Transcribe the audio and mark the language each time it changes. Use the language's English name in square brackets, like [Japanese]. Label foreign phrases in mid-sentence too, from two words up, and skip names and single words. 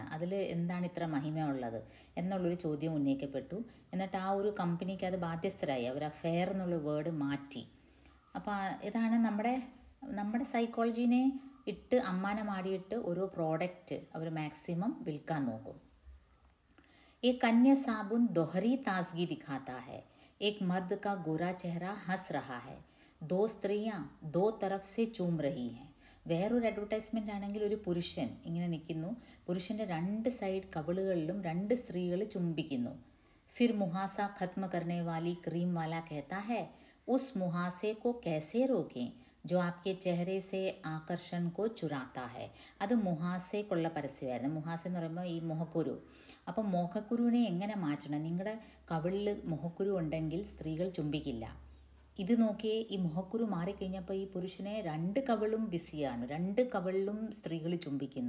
[Malayalam] അതിൽ എന്താണ് ഇത്ര മഹിമ ഉള്ളത് എന്നുള്ളൊരു ചോദ്യം ഉന്നയിക്കപ്പെട്ടു. എന്നിട്ട് ആ ഒരു കമ്പനിക്ക് അത് ബാധ്യസ്ഥരായി. അവർ ആ ഫെയർ എന്നുള്ള വേർഡ് മാറ്റി. അപ്പോൾ ഇതാണ് നമ്മുടെ സൈക്കോളജീനെ ഇട്ട് അമ്മാനമാടിയിട്ട് ഓരോ പ്രോഡക്റ്റ് അവർ മാക്സിമം വിൽക്കാൻ നോക്കും. [Hindi] एक अन्य साबुन दोहरी ताजगी दिखाता है. एक मर्द का गोरा चेहरा हंस रहा है. दो स्त्रियां दो तरफ से चूम रही हैं. [Malayalam] വേറൊരു അഡ്വർടൈസ്മെൻ്റ് ആണെങ്കിൽ ഒരു പുരുഷൻ ഇങ്ങനെ നിൽക്കുന്നു. പുരുഷൻ്റെ രണ്ട് സൈഡ് കവിളുകളിലും രണ്ട് സ്ത്രീകൾ ചുംബിക്കുന്നു. [Hindi] फिर मुहासा खत्म करने वाली क्रीम वाला कहता है, उस मुहासे को कैसे रोकें जो आपके चेहरे से आकर्षण को चुराता है. [Malayalam] അത് മുഹാസയ്ക്കുള്ള പരസ്യമായിരുന്നു. മുഹാസ എന്ന് പറയുമ്പോൾ ഈ മുഖക്കുരു. അപ്പം മുഖക്കുരുവിനെ എങ്ങനെ മാറ്റണം? നിങ്ങളുടെ കവിളിൽ മുഖക്കുരു ഉണ്ടെങ്കിൽ സ്ത്രീകൾ ചുംബിക്കില്ല. ഇത് നോക്കിയേ, ഈ മുഖക്കുരു മാറിക്കഴിഞ്ഞപ്പോൾ ഈ പുരുഷനെ രണ്ട് കവിളും ബിസിയാണ്, രണ്ട് കവിളിലും സ്ത്രീകൾ ചുംബിക്കുന്നു.